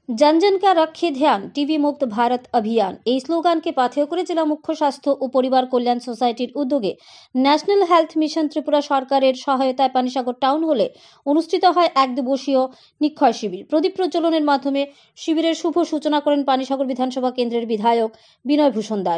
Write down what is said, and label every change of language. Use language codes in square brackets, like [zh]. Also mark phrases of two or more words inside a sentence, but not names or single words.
[hi] जन जन का रखे ध्यान टीबी मुक्त भारत अभियान [bn] এই স্লোগানকে পাথেয় করে জেলা মুখ্য স্বাস্থ্য ও পরিবার কল্যাণ সোসাইটির উদ্যোগে ন্যাশনাল হেলথ মিশন ত্রিপুরা সরকারের সহায়তায় পানিসাগর টাউন হলে অনুষ্ঠিত হয় এক দিবসীয় নিক্ষয় শিবির। প্রদীপ প্রজ্বলনের মাধ্যমে শিবিরের শুভ সূচনা করেন পানিসাগর বিধানসভা কেন্দ্রের বিধায়ক বিনয় ভূষণ দাস।